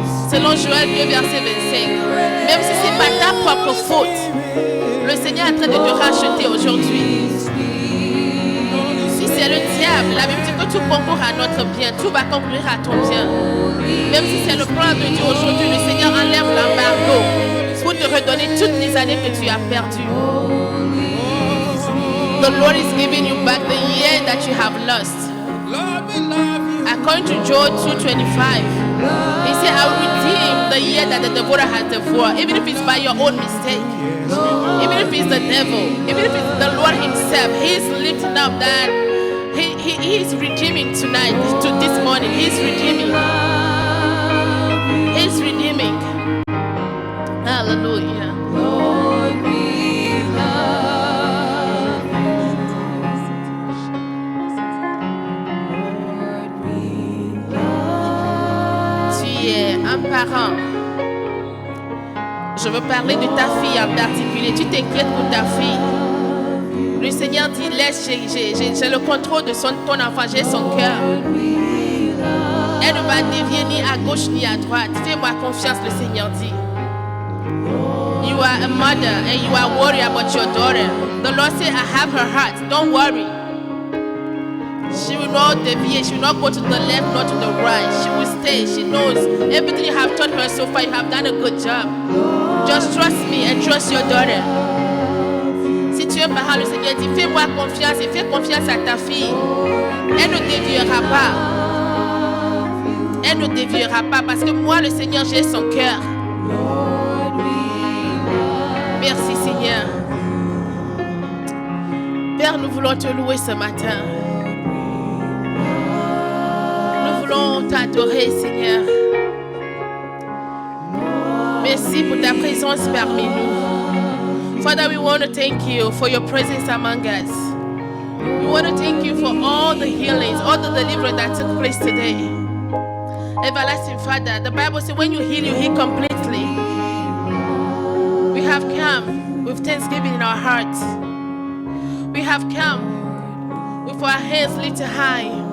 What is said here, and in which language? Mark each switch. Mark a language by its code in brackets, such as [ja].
[fr] Selon Joël 2, verset 25. Même si ce n'est pas ta propre faute, le Seigneur est en train de te racheter aujourd'hui. Si c'est le diable, la Bible dit que tout concourt à notre bien, tout va conclure à ton bien. Même si c'est le plan de Dieu aujourd'hui, le Seigneur enlève l'embargo pour te redonner toutes les années que tu as perdues. [en] The Lord is giving you back the year that you have lost. According to Job 2:25, He said, I will redeem the year that the devourer has devoured, even if it's by your own mistake, even if it's the devil, even if it's the Lord Himself. He is lifting up that He is redeeming tonight, to this morning. He is redeeming. He is redeeming. Hallelujah. [fr] Un parent, je veux parler de ta fille en particulier. Tu t'inquiètes pour ta fille. Le Seigneur dit, laisse, j'ai le contrôle de ton enfant, j'ai son cœur. Elle ne va dévier ni à gauche ni à droite. Fais-moi confiance, le Seigneur dit. [en] You are a mother and you are worried about your daughter. The Lord said, I have her heart. Don't worry. She will not deviate. She will not go to the left, nor to the right. She will stay. She knows everything you have taught her so far. You have done a good job. Just trust me and trust your daughter. [fr] Si tu es parent, le Seigneur dit, fais-moi confiance et fais confiance à ta fille. Elle ne déviera pas. Elle ne déviera pas parce que moi, le Seigneur, j'ai son cœur. Merci, Seigneur. Père, nous voulons te louer ce matin. Nous voulons t'adorer, Seigneur. Merci pour ta présence parmi nous. [en] Father, we want to thank you for your presence among us. We want to thank you for all the healings, all the deliverance that took place today. Everlasting Father, the Bible says when you heal completely. We have come with thanksgiving in our hearts. We have come with our hands lifted high.